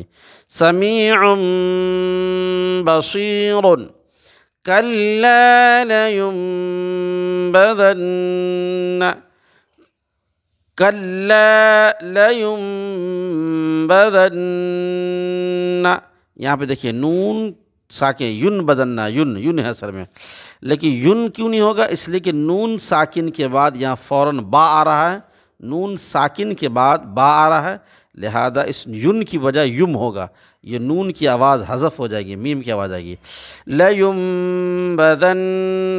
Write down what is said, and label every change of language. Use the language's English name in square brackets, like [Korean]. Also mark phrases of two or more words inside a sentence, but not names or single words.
[Arabic] سمیع بصیر، کلا لینبذن، کلا لینبذن، [Urdu] یہاں پہ دیکھیے نون ساکن، ین بدننا، ین ہے اثر میں، لیکن ین کیوں نہیں ہوگا؟ اس لیے کہ نون ساکن کے بعد یہاں فوراً با آ رہا ہے، نون ساکن کے بعد با آ رہا ہے، لہذا اس ین کی وجہ یم ہوگا، یہ نون کی آواز حذف ہو جائے گی، میم کی آواز آئے گی لَيُنبَذَنَّ۔